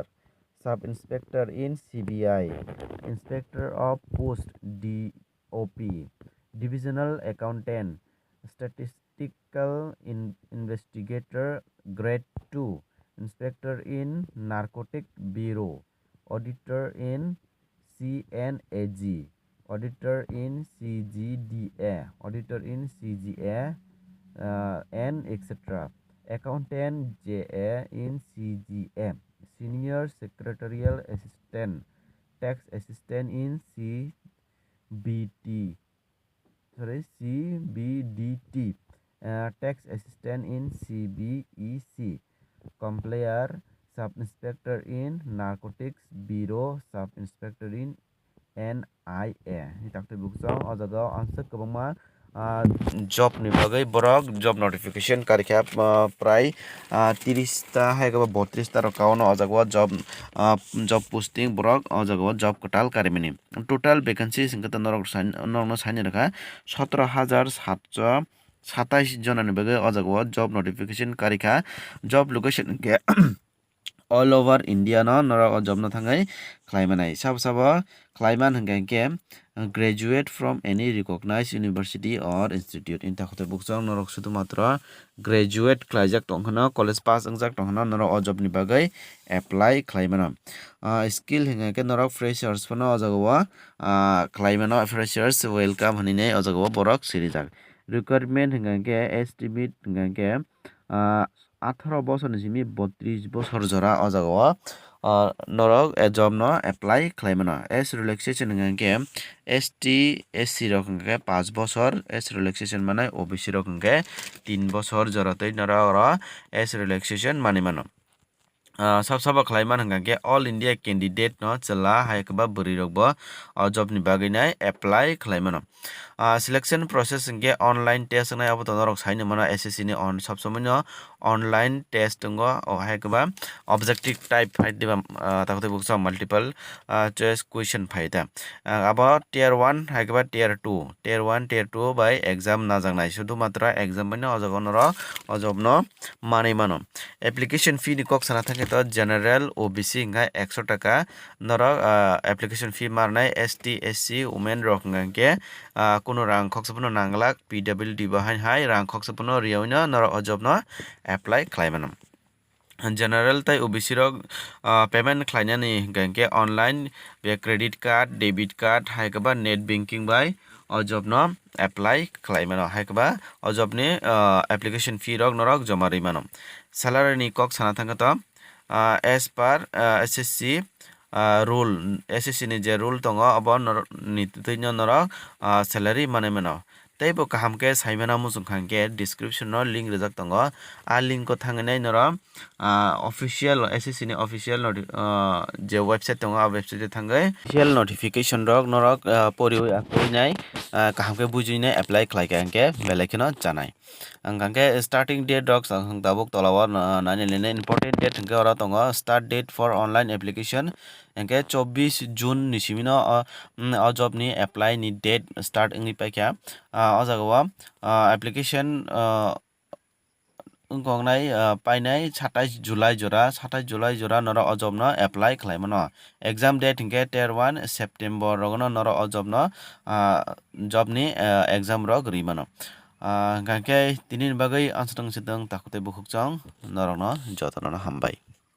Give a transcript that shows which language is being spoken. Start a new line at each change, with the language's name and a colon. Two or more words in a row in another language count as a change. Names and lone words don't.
English: sub-inspector in CBI inspector of post DOP divisional accountant statistical investigator grade 2 inspector in narcotic bureau auditor in CNAG auditor in CGDA and etc accountant JA in CGM senior secretarial assistant tax assistant in CBDT tax assistant in CBEC complayer sub-inspector in narcotics bureau sub-inspector in NIA
Kok Borok: takte buksong o jaga answer kabangma job ni bagai borok
English: job notification
Kok Borok: karikha prai 30 ta hai ka 32 ta rokauno o jaga
English: job posting
Kok Borok: borok o jaga job katal karimini
English: total vacancy
Kok Borok: singkata norok saini rakha 17,727 জনের বাগে o jaga
English: job notification
Kok Borok: karikha
English: job location
Kok Borok: ke
English: all over India
Kok Borok: no norok o job no thangai khlaimanai sabo khlaiman hingke
English: graduate from any recognized university or institute
Kok Borok: inta khote bukjong norok sudu matra graduate khlaijak tongkhana
English: college pass
Kok Borok: angjak tongkhana norok o job ni bagai apply khlaimano skill hingke norok freshers phono o jaga khlaimano
English: freshers welcome
Kok Borok: hanine o jaga borok sirijak requirement hingke estimate hingke 18 বছর নিচিমি 32 বছর জরা o jaga norok job no apply khlaimano
English: as relaxation
Kok Borok: hingke ST SC rok hingke 5 বছর
English: as relaxation
Kok Borok: mane OBC rok hingke 3 বছর joratoi norok
English: as relaxation
Kok Borok: manimano sab khlaiman hingke
English: all India candidate
Kok Borok: no chela haikba buri rokbo o job ni bagai nai apply khlaimano
English: selection process
Kok Borok: hingke
English: online test
Kok Borok: nai abo norok saini mano SSC ni on sabsomoi no
English: online test
Kok Borok: ngo o haikba
English: objective type
Kok Borok: haideba takte buksa
English: multiple choice question
Kok Borok: phaida abo tier 1 haikba tier 2
English: by exam
Kok Borok: najangnai sudu matra exam bani o jaga norok o job no manai mano
English: application fee
Kok Borok: ni kok sana thake to
English: general OBC
Kok Borok: ngai 100 টাকা norok
English: application fee
Kok Borok: marnai
English: ST SC women
Kok Borok: rok ngke kuno rang khoksapuno nanglak PWD bahai hai rang khoksapuno riawino norok o job no apply khlaimanam general tai OBC rok payment khlainani hingke online be
English: credit card debit card
Kok Borok: haikaba
English: net banking by
Kok Borok: o job no apply khlai mano haikba o job ni
English: application fee
Kok Borok: rok norok joma rwi mano salary ni kok sana thangka to
English: as per SSC rule SSC
Kok Borok: ni je rule tongo abo ni tuino norok salary manai mano tei bo kaham ke saimana musung khangke description no link rijak tongo link ko thangnai norok
English: official SSC
Kok Borok: ni official je website tongo website thangai
English: official notification
Kok Borok: rok norok poriwi akoi nai kaham ke bujui nai apply khlai ke angke belai kheno chanai angkangke
English: starting date
Kok Borok: rok sang tabuk tolao nani lene
English: important date
Kok Borok: hingke ora tongo
English: start date for online application
Kok Borok: angke 24 June ni simino o job ni apply ni date start ingni paikha o jaga o application ungkongnai painai 27 July jora noro o job no apply khlai mano
English: exam date
Kok Borok: hingke 1 September rogono noro o job no job ni exam rok ri mano gangke tini bagui ansatong sitong takute bukhuk chong norok no jotono hambai.